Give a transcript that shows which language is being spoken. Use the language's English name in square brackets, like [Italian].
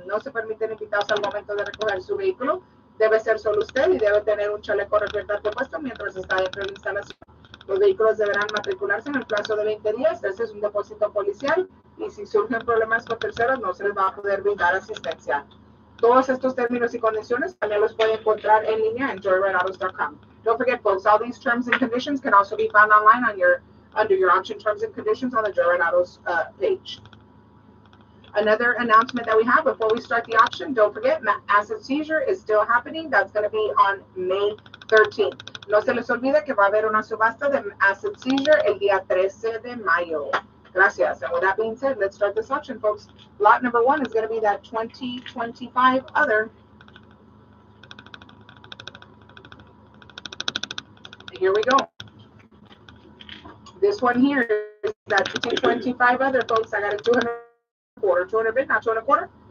[Spanish] No se permiten invitados al momento de recoger su vehículo. Debe ser solo usted y debe tener un chaleco reflectante puesto mientras está dentro de la instalación. Los vehículos deberán matricularse en el plazo de 20 días. Este es un depósito policial y si surgen problemas con terceros no se les va a poder brindar asistencia. Todos estos términos y condiciones también los puede encontrar en línea en joeautos.com. [English] Don't forget, folks, all these terms and conditions can also be found online on under your auction terms and conditions on the Joyride Autos page. Another announcement that we have before we start the auction, don't forget, asset seizure is still happening. That's going to be on May 13th. [Spanish] No se les olvide que va a haber una subasta de [English] asset seizure [Spanish] el día 13 de mayo. Gracias. [English] And with that being said, let's start this auction, folks. Lot number one is going to be that 2025 other. Here we go. This one here is that 2025 other, folks. I got a 200 quarter, 200 bid, not 200 quarter.